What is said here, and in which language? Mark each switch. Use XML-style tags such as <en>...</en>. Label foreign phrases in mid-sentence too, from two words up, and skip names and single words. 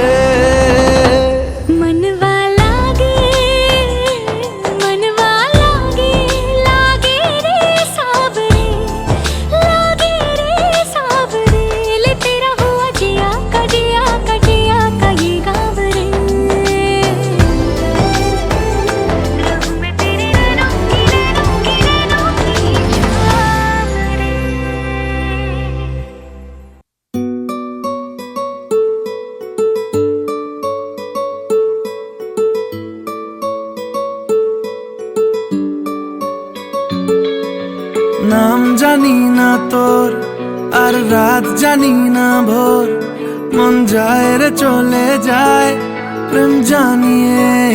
<hi>मनवा लागे, मनवा लागे, लागे रे सावरे, लागे रे सावरे। ले तेरा हुआ जिया का जिया का जिया का ये गाँव रे। रहूं मैं तेरे नैनों की नैनों की नैनों की छाव रे।</hi> <bn>নাম জানি না তোর আর রাত জানি না ভোর, মন যায় রে চলে যায় প্রেম জানিয়ে।</bn>